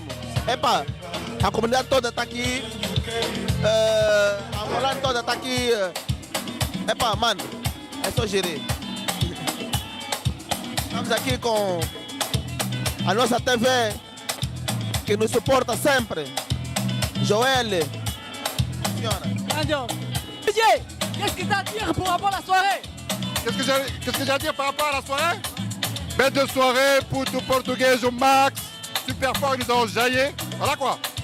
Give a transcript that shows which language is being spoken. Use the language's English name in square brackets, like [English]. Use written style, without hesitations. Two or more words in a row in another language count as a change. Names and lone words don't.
[Portuguese] Epa, a comunidade toda tá aqui. A Angolana toda tá aqui. Epa, mano, é só gerir. Estamos aqui com a nossa TV, que nos suporta sempre. Joël. [French] DJ, qu'est-ce que tu as à dire pour rapport à la soirée? Qu'est-ce que j'ai à dire par rapport à la soirée? Bête de soirée, Puto portugais au max, super fort, ils ont jaillé. Voilà quoi.